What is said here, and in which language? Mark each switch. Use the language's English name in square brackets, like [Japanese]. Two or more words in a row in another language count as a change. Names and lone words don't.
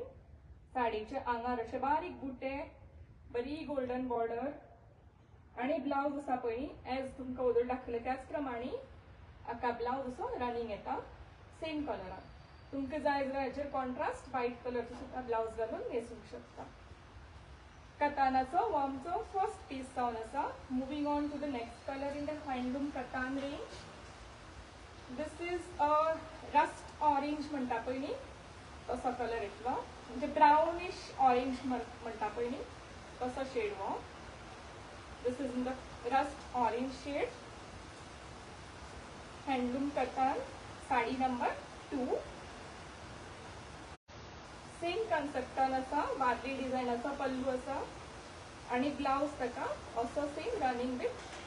[Konkani] साडीचे आंगार अशे बारीक बुटे, बरी [English] golden border [Konkani] आणि ब्लाउज आसा पळय एज तुमकां ओदोळ दाखयले त्याच प्रमाणे हाका ब्लाउज असो रनिंग येता सेम कलरान. तुमकां जाय जाल्यार हेचेर [English] contrast white [Konkani] कलरचो सुद्दां ब्लाउज घालून न्हेसूंक शकता. कतानाचो हो आमचो [English] first piece [Konkani] जावन आसा. [English] moving on to the next colour in the handloom Katan range. this is a rust orange [Konkani] म्हणटा पळय न्ही तसो कलर येतलो. म्हणजे [English] brownish orange [Konkani] म्हणटा पळय न्ही तसो शेड हो. [English] this is in the rust orange shade. हँडलूम कटन साडी नंबर 2. [Konkani] सेम कन्सेप्टान आसा, वारली डिझायनाचो पल्लू आसा आणि ब्लाउज ताका असो [English] same running with.